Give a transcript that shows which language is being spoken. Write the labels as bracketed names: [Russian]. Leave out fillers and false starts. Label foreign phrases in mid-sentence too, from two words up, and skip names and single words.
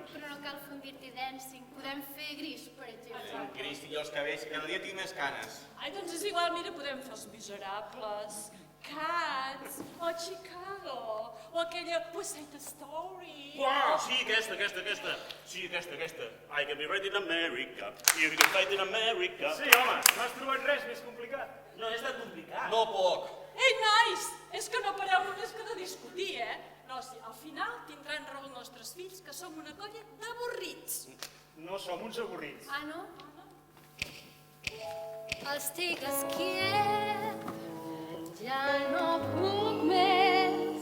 [Catalan] Però no cal fer un dirty dancing. Podem fer gris, per exemple. Gris, tinc els cabells, cada dia tinc més canes. Ai, doncs és igual, mira, podem fer Els Miserables, Cats, o Chicago, o aquella West Side Story. Uau, sí, aquesta. Sí, aquesta. [English] I can be right in America. You can fight in America. [Catalan] Sí, home, no has trobat res més complicat. No és tan complicat. No poc. Ei, nois, és que no pareu només que de discutir, No, sí, al final tindran raó els nostres fills, que som una colla d'avorrits. No som uns avorrits. Ah, no? Estigues quiet, ja no puc més.